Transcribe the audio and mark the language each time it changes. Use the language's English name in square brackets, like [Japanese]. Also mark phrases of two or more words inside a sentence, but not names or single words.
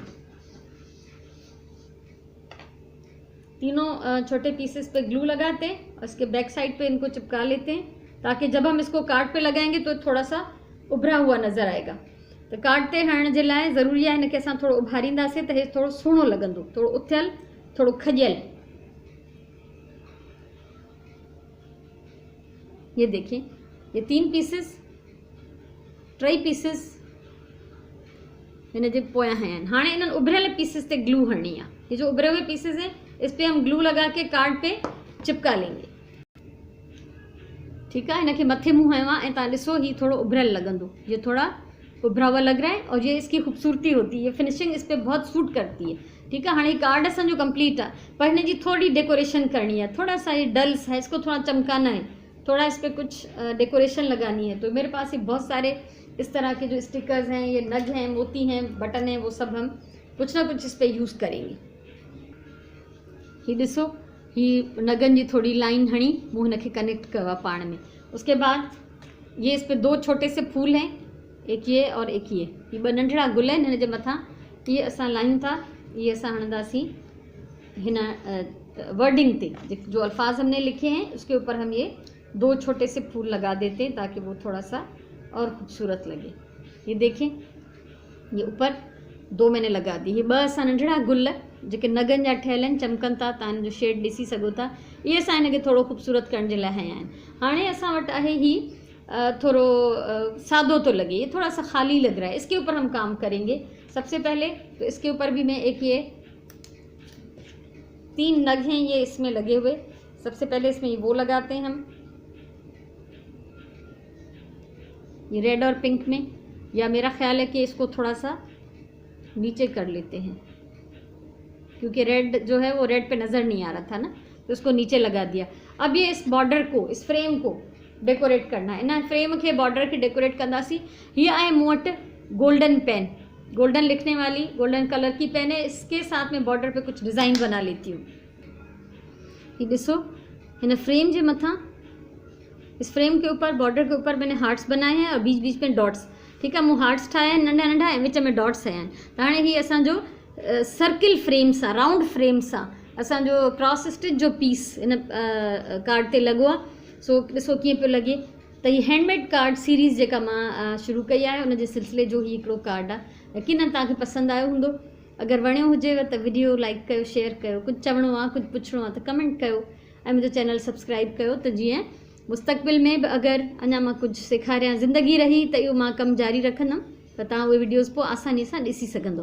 [Urdu] تینوں چھوٹے پیسز پہ گلو لگاتے ہیں اور اس کے [English] back side [Urdu] پہ ان کو چپکا لیتے ہیں تاکہ جب ہم اس کو کارڈ پہ لگائیں گے تو تھوڑا سا ابھرا ہوا نظر آئے گا. [Sindhi] तो कार्ड ते हणण जे लाइ ज़रूरी आहे हिनखे असां थोरो उभारींदासीं त हे थोरो सुहिणो लॻंदो, थोरो उथियल, थोरो खॼियल। [Urdu] یہ دیکھیے یہ 3 پیسز 3 پیسز [Sindhi] हिन जे पोयां आहिनि। हाणे इन्हनि उभरियल पीसेस ते ग्लू हणणी आहे। [Urdu] یہ جو ابھرے ہوئے پیسز ہیں اس پہ ہم گلو لگا کے کارڈ پہ چپکا لیں گے. ٹھیک ہے, [Sindhi] इनके मथे मुँह हयो आहे ऐं तव्हां ॾिसो ही थोड़ो उभरियल लॻंदो, [Urdu] یہ تھوڑا ابھرا ہوا لگ رہا ہے اور یہ اس کی خوبصورتی ہوتی ہے، یہ فنشنگ اس پہ بہت سوٹ کرتی ہے. ٹھیک ہے، ہاں کارڈ اسانجو کمپلیٹ ہے پر [Sindhi] हिन जी [Urdu] تھوڑی ڈیکوریشن کرنی ہے، تھوڑا سا یہ ڈلز ہے، اس کو تھوڑا چمکانا ہے، تھوڑا اس پر کچھ ڈیکوریشن لگانی ہے. تو میرے پاس یہ بہت سارے اس طرح کے جو اسٹیکرز ہیں، یہ نگ ہیں، موتی ہیں، بٹن ہیں، وہ سب ہم کچھ نہ کچھ اس پر یوز کریں گے. [Sindhi] ही ॾिसो ही नगन जी थोड़ी लाइन हणी मूं हिनखे कनेक्ट कयो पाण में। [Urdu] اس کے بعد یہ اس پہ 2 چھوٹے سے پھول ہیں، ایک یہ اور ایک یہ 2 [Sindhi] नंढड़ा गुल आहिनि हिन जे मथां। ये असां लाइन था, ये असां हणंदासीं हिन वर्डिंग ते, [Urdu] جو الفاظ ہم نے لکھے ہیں اس کے اوپر ہم یہ 2 چھوٹے سے پھول لگا دیتے ہیں تاکہ وہ تھوڑا سا اور خوبصورت لگے. یہ دیکھیں یہ اوپر 2 میں نے لگا دی. [Sindhi] ये 2 असां नंढड़ा गुल जेके नगन जा ठहियल आहिनि, चमकनि था, तव्हां हिन जो शेड ॾिसी सघो था। इहे असां हिनखे थोरो ख़ूबसूरत करण जे लाइ हया आहिनि। हाणे असां वटि आहे ही थोरो सादो [Urdu] تو لگے، یہ تھوڑا سا خالی لگ رہا ہے، اس کے اوپر ہم کام کریں گے. سب سے پہلے تو اس کے اوپر بھی میں ایک یہ 3 نگ ہیں یہ اس میں لگے ہوئے، سب سے پہلے اس میں یہ وہ لگاتے ہیں ہم، یہ ریڈ اور پنک میں، یا میرا خیال ہے کہ اس کو تھوڑا سا نیچے کر لیتے ہیں کیونکہ ریڈ جو ہے وہ ریڈ پہ نظر نہیں آ رہا تھا نا، تو اس کو نیچے لگا دیا. اب یہ اس بارڈر کو، اس فریم کو ڈیکوریٹ کرنا ہے. ان فریم کے بارڈر کے ڈیکوریٹ [Sindhi] कंदासीं। ये आहे मूं वटि [English] golden pen, [Urdu] گولڈن لکھنے والی [English] golden colour [Urdu] کی پین ہے، اس کے ساتھ میں بارڈر پہ کچھ ڈیزائن بنا لیتی ہوں. [Sindhi] ये ॾिसो हिन फ्रेम जे मथां, [Urdu] اس فریم کے اوپر بارڈر کے اوپر میں نے ہارٹس بنائے ہیں اور بیچ بیچ میں ڈاٹس. ٹھیک ہے, [Sindhi] मूं हार्ट्स ठाया आहिनि नंढा नंढा ऐं विच में डॉट्स आया आहिनि। त हाणे ही असांजो [English] circle frame [Sindhi] सां, [English] round frame [Sindhi] सां असांजो [English] cross stitch [Sindhi] जो पीस इन कार्ड ते लॻो आहे। सो ॾिसो कीअं पियो लॻे। त हीअ [English] handmade card series [Sindhi] जेका मां शुरू कई आहे उन जे सिलसिले जो ही हिकिड़ो कार्ड आहे। यकीनन तव्हांखे पसंदि आयो हूंदो। अगरि वणियो हुजेव त वीडियो लाइक कयो, शेयर कयो, कुझु चवणो आहे, कुझु पुछणो आहे त कमेंट कयो ऐं मुंहिंजो चैनल सब्सक्राइब कयो त जीअं मुस्तक़बिल में बि अगरि अञा मां कुझु सेखारियां, ज़िंदगी रही त इहो मां कमु जारी रखंदमि त तव्हां उहे वीडियोज़ पोइ आसानी सां ॾिसी सघंदो।